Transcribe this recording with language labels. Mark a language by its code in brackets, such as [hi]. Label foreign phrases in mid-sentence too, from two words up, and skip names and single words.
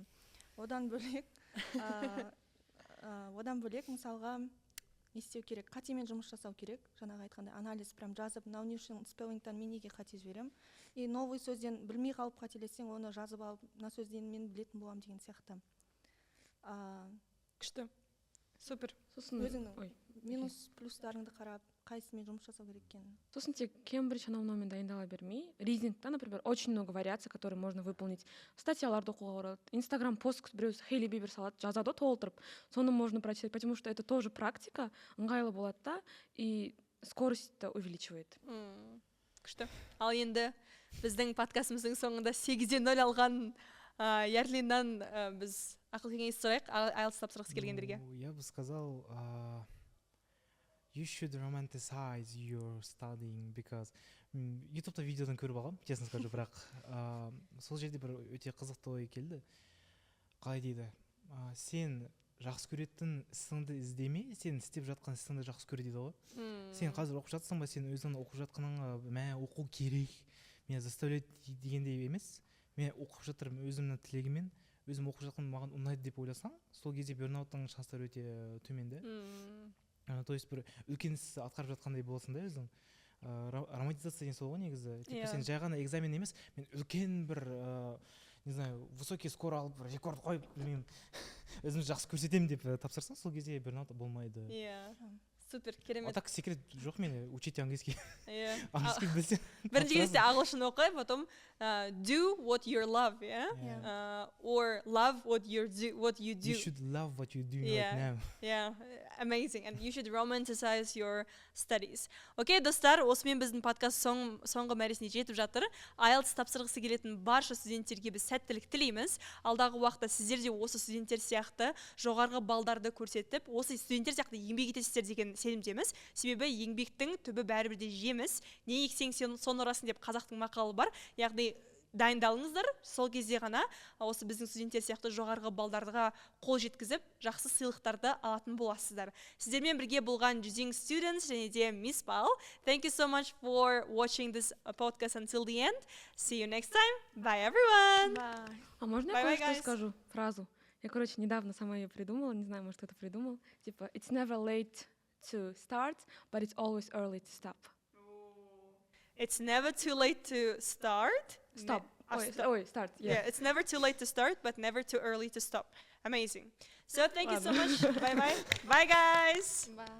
[kk] Одан бөлек мысалға не істеу керек, қатемен жұмыс жасау керек, жаңағы айтқандай анализ прям жазып, мынау не үшін спеллингтан мен неге қате жіберем, [ru] и новый [kk] сөзден білмей қалып қателессең, оны жазып алып, мына сөзден мен білетін боламын деген сияқты. Күшті. Супер. сосын өзіңнің ой минус плюстарыңды қарап қайсымен жұмыс жасау керек екенін. сосын тек кембридж анау мынаумен дайындала бермей ризингта, [ru] например, очень много вариаций, которые можно выполнить. [kk] Статьяларды оқуға болады, инстаграм пост біреу Хейли Бибер салады, жазады толтырып, соны [ru] можно прочитать, потому что это тоже практика, [kk] ыңғайлы болады да, [ru] и скорость-то увеличивает. [kk] Күшті. Ал енді біздің подкастымыздың соңында 8-0 алған Ярлиннан біз ақыл кеңес сұрайық, IELTS тапсырғысы келгендерге. [ru] Я бы сказал, [en] you should romanticize your studying, because [kk] ютубта видеодан көріп алғам, [ru] честно скажу, [kk] бірақ сол жерде бір өте қызықты ой келді. Қалай дейді, сен жақсы көретін ісіңді іздеме, сен істеп жатқан ісіңді жақсы көр дейді ғой. Сен қазір оқып жатсың ба, сен өзің оқып жатқаныңа мә оқу керек, [ru] меня заставляет [kk] дегендей емес. Мен оқып жатырмын өзімнің тілегімен, өзім оқып жатқан маған ұнайды деп ойласаң, сол кезде бёрнауттың шанстары өте төмен де. [ru] То есть [kk] бір үлкен іс атқарып жатқандай боласың да өзің. Романтизация деген сол ғой негізі. Типа сен жай ғана экзамен емес, мен үлкен бір [ru] не знаю, высокий скор [kk] алып, рекорд қойып, білмеймін, өзімді жақсы көрсетемін деп тапсырсаң, сол кезде бёрнаут болмайды. Иә. Супер, керемет. [ru] А так секрет [kk] жоқ менде, [ru] учить английский. [kk] Иә. Английский білсең. Бірінші кезде ағылшын оқы, [en] потом do what you love, yeah? Or love what you do. You should love what you do Yeah. right now. Yeah, amazing. And you should romanticize your studies. [kk] Окей, достар, осымен біздің подкаст соңғы мәресіне жетіп жатыр. IELTS тапсырғысы келетін барша студенттерге біз сәттілік тілейміз. Алдағы уақытта сіздер де осы студенттер сияқты жоғарғы балдарды көрсетіп, осы студенттер сияқты еңбек етесіздер деген сенімдеміз. Себебі еңбектің түбі бәрібір де жеміс. Не ексең соны ұрасың деп қазақтың мақалы бар. Яғни дайындалыңыздар, сол кезде ғана осы біздің студенттер сияқты жоғарғы балдарға қол жеткізіп, жақсы сыйлықтарды алатын боласыздар. Сіздермен бірге болған Juzzing Students және де Miss Pal. [en] Thank you so much for watching this podcast until the end. See you next time. Bye, everyone. Bye. [ru] А можно [en] Bye-bye, [ru] я кое-что [en] guys. [ru] скажу? Фразу. Я, короче, недавно сама ее придумала, не знаю, может, кто-то придумал. Типа, [en] it's never late to start, but it's always early to stop. It's never too late to start. Stop. Ne- Ой, start. Yeah, it's never too late to start, but never too early to stop. Amazing. So thank you so [ru] Ладно. [en] much. Bye-bye. Bye, guys.